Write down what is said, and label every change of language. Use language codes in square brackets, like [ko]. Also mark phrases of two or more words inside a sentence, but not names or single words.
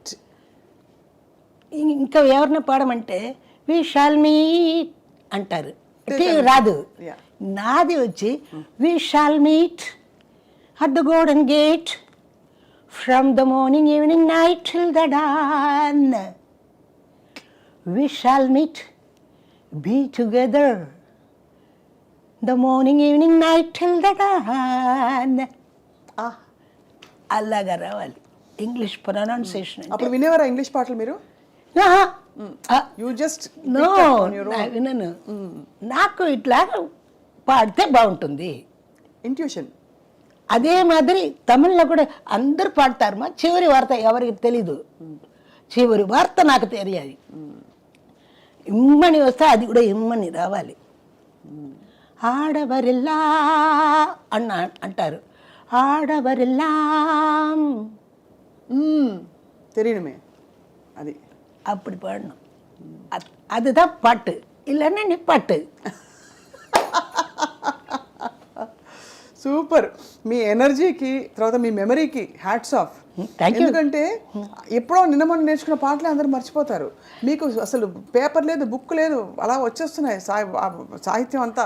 [te] ఇంకా ఎవరిని పాడమంటే [en] We shall meet [te] అంటారు, రాదు. నాది వచ్చి [en] We shall meet at the golden gate from the morning evening night till the dawn. We shall meet be together the morning evening night till the dawn. [te] అలాగా రావాలి [en] English pronunciation. [te] అప్పుడు వినేవారా ఇంగ్లీష్ పాటలు మీరు? [en] You just [te] నో, వినను. నాకు ఇట్లా పాడితే బాగుంటుంది. ఇంట్యూషన్. అదే మాదిరి తమిళ్లో కూడా అందరూ పాడతారు. మా చివరి వార్త ఎవరికి తెలీదు, చివరి వార్త నాకు తెలియాలి. ఇమ్మని వస్తే అది కూడా ఇమ్మని రావాలి. ఆడవరిల్లా అంటారు, ఆడవరిల్లాం [ta] தெரியணுமே అది. அப்படி பாடணும். அதுதான் பாட்டு, இல்லைன்னா நீ பாட்டு. [te] సూపర్. మీ ఎనర్జీకి, తర్వాత మీ మెమరీకి [en] hats off. [te] ఎందుకంటే ఎప్పుడో నిన్న మొన్న నేర్చుకున్న పాటలే అందరూ మర్చిపోతారు. మీకు అసలు పేపర్ లేదు, బుక్ లేదు, అలా వచ్చేస్తున్నాయి సాహిత్యం అంతా.